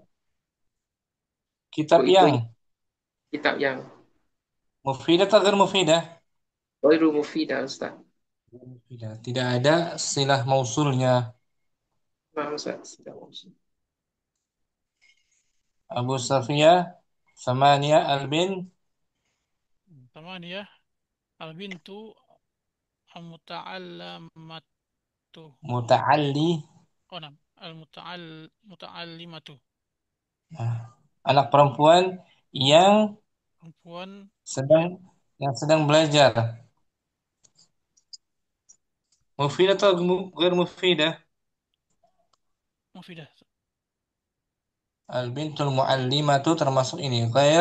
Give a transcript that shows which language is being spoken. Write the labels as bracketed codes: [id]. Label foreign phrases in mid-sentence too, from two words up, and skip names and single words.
[id] buku kitab itu yang kitab yang [ar] mufidah atau غير مفيدة? غير مفيدة أستاذ. Mufidah. [id] Tidak ada silah mausulnya. Nah, Ustaz. Sudah masuk. Abu Safiyah Samania Albin [ar] Tamaniyah. البنت المتعلمة. Muta'alli. Oh, نعم متعلمة. [id] Nah, anak perempuan yang Perempuan sedang yang sedang belajar. [ar] Mufidah atau غير مفيدة? mufidah. البنت المعلمة [id] termasuk ini [ar] ghair